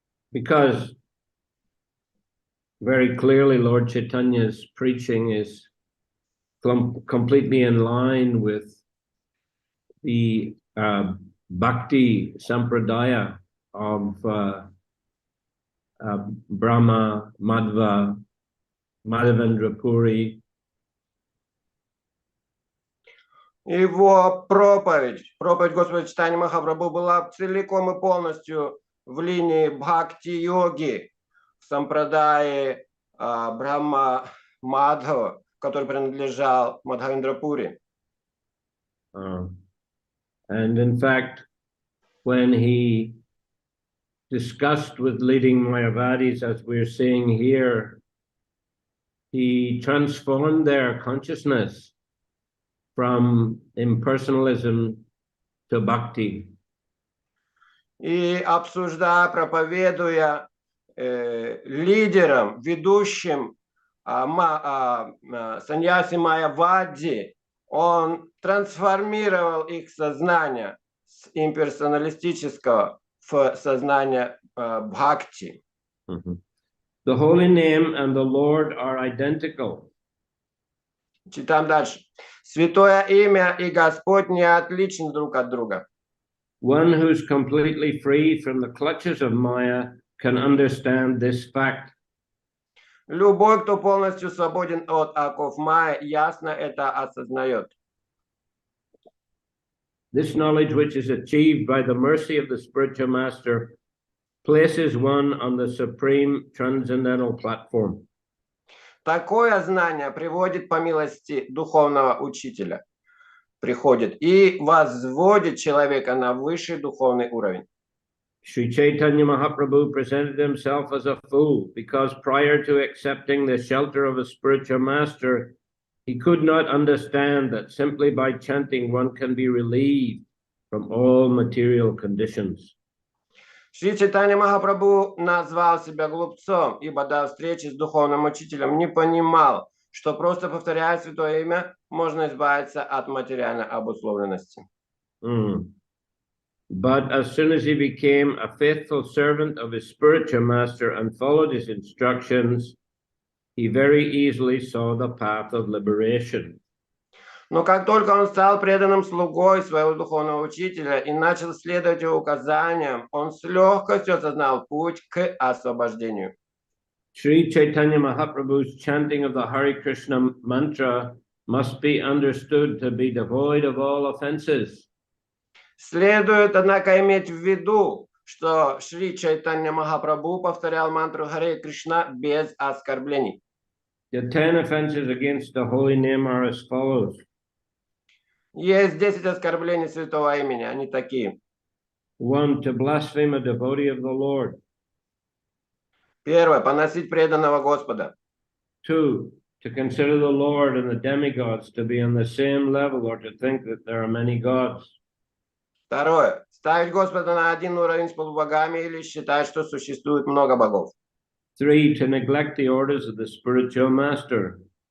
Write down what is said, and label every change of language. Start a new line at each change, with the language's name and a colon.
English: Because very clearly Lord Chaitanya's preaching is completely in line with the Bhakti Sampradaya of Brahma, Madhva, Madhavendra Puri.
Russian: Его проповедь Господа Чайтаньи Махапрабху была целиком и полностью в линии бхакти-йоги, в сампрадае Брахма Мадхава, который принадлежал Мадхавендра Пури.
English: And in fact, when he discussed with leading Mayavadis, as we're seeing here, he transformed their consciousness from impersonalism to bhakti.
Russian: И проповедуя лидерам, ведущим саньяси Майявади, он трансформировал их сознание с имперсоналистического в сознание бхакти.
English: The holy name and the Lord are identical.
Russian: Читаем дальше. Святое имя и Господь не отличны друг от друга.
English: One who's completely free from the clutches of Maya can understand this fact.
Russian: Любой, кто полностью свободен от оков Майя, ясно это осознает.
English: This knowledge, which is achieved by the mercy of the spiritual master, places one on the supreme transcendental platform.
Russian: Такое знание приводит по милости духовного учителя, приходит и возводит человека на высший духовный уровень.
English: Shri Chaitanya Mahaprabhu presented himself as a fool because prior to accepting the shelter of a spiritual master, He could not understand that simply by chanting one can be relieved from all material conditions.
Russian: Шри Чайтанья Махапрабху назвал себя глупцом, ибо до встречи с духовным учителем не понимал, что просто повторяя святое имя, можно избавиться от материальной обусловленности.
English: But as soon as he became a faithful servant of his spiritual master and followed his instructions, he very easily saw the path of liberation.
Russian: Но как только он стал преданным слугой своего духовного учителя и начал следовать его указаниям, он с легкостью осознал путь к освобождению.
English: Shri Chaitanya Mahaprabhu's chanting of the Hare Krishna mantra must be understood to be devoid of all offenses.
Russian: Следует, однако, иметь в виду, что Шри Чайтанья Махапрабху повторял мантру Харе Кришна без оскорблений.
English: The 10 offenses against the holy name are as follows.
Russian: Есть 10 оскорблений святого имени, они такие.
English: 1. To blaspheme a devotee of the Lord.
Russian: Первое, поносить преданного Господа.
English: 2. To consider the Lord and the demigods to be on the same level or to think that there are many gods.
Russian: Второе, ставить Господа на один уровень с полубогами или считать, что существует много богов.
English: 3. To neglect the orders of the spiritual master.